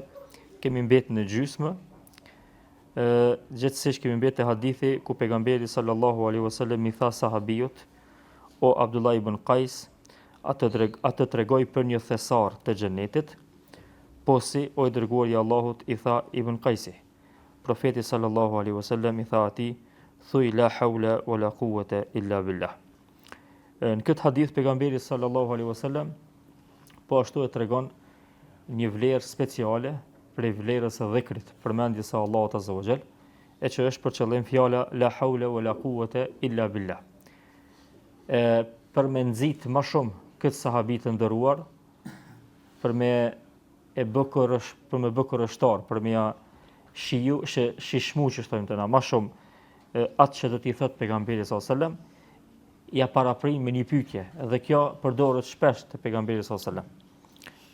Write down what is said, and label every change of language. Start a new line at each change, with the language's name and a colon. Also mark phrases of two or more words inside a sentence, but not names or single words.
Albanian: Kemi mbetë në gjysmë, gjithsesi kemi mbetë hadithi ku pejgamberi
Arabic: صلى الله عليه وسلم
Albanian: i tha sahabijut: "O Abdullah ibn Qais, atë tregoj për një thesar të xhenetit?" Po si, o i dërguari i Allahut, i tha Ibn Qaisi. Profeti
Arabic: صلى الله عليه وسلم
Albanian: i tha atij: "Thuj
Arabic: لا حول ولا قوة إلا بالله."
Albanian: Në këtë hadith pejgamberi
Arabic: صلى الله عليه وسلم
Albanian: po ashtu e tregon një vlerë speciale për vlerës së dhikrit, përmendjes së Allahut
Arabic: عز وجل,
Albanian: e që është për qëllim fjala
Arabic: لا حول ولا قوة إلا بالله.
Albanian: Për me nxit më shumë këtë sahabi të nderuar, për me bë kurrështar, për me shishmu që thojmë të na më shumë atë që do t'i thotë pejgamberi
Arabic: صلى الله عليه وسلم,
Albanian: ja paraprin me një pyetje, dhe kjo përdoret shpesh te pejgamberi
Arabic: صلى الله عليه وسلم.